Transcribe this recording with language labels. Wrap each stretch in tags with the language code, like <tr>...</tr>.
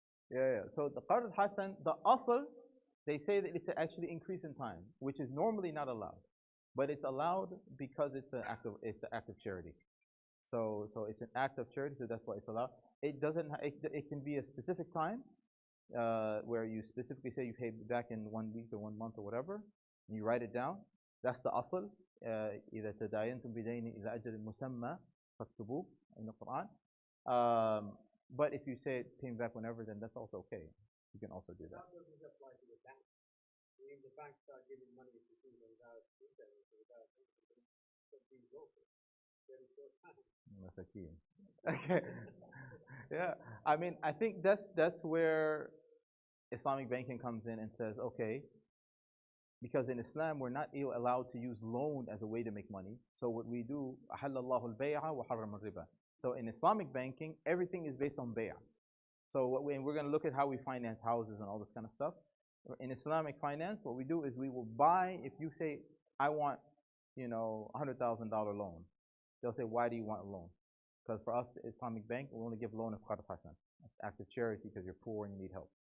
<en>Yeah. So the qard hasan, the asl, they say that it's actually increase in time, which is normally not allowed, but it's allowed because it's an act of charity. So it's an act of charity, so that's why it's allowed. It doesn't. It can be a specific time where you specifically say you pay back in 1 week or 1 month or whatever. And you write it down. That's the asl.</en> <ar>إذا تداينتم بدين إلى أجل مسمى فاكتبوه</ar> <en>in the Quran. But if you say it paying back whenever, then that's also okay. You can also do that. How does this apply to the bank? When the bank start giving money to people without interest, without being local, very short time. Masakin. Okay. Yeah. I mean, I think that's where Islamic banking comes in and says, okay, because in Islam we're not allowed to use loan as a way to make money. So what we do,</en> <ar>أحل الله البيع وحرم الربا.</ar> <en>So in Islamic banking, everything is based on bay'ah. So we're going to look at how we finance houses and all this kind of stuff. In Islamic finance, what we do is we will buy, if you say, I want, $100,000 loan. They'll say, why do you want a loan? Because for us, the Islamic bank will only give loan of qard hasan. That's act of charity because you're poor and you need help.</en>